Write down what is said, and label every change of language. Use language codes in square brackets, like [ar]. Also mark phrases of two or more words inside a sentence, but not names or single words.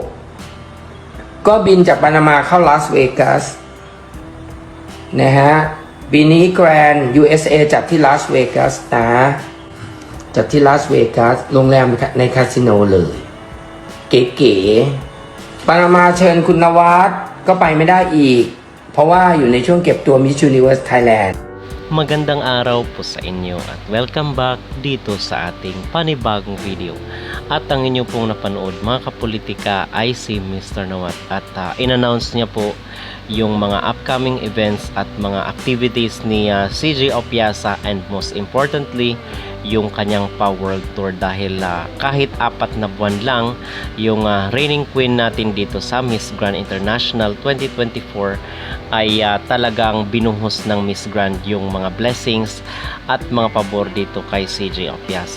[th] ก็บินจากปานามาเข้าลาสเวกัสนะฮะปีนี้แกรนด์ USA จัดที่ลาสเวกัสนะจัดที่ลาสเวกัสโรงแรมในคาสิโนเลยเก๋ๆปานามาเชิญคุณนวัดก็ไปไม่ได้อีกเพราะว่าอยู่ในช่วงเก็บตัว Miss Universe Thailand [tl] Magandang araw po sa inyo at [en] welcome back [tl] dito sa ating panibagong video. At ang inyo pong napanood mga kapolitika ay si Mr. Nawat at in-announce niya po yung mga [en] upcoming events [tl] at mga activities ni CJ Opiasa [en] and most importantly [tl] yung kanyang World Tour dahil kahit 4 na buwan lang yung [en] reigning queen [tl] natin dito sa Miss Grand International 2024 ay talagang binuhos ng Miss Grand yung mga blessings at mga pabor dito kay CJ Opiasa.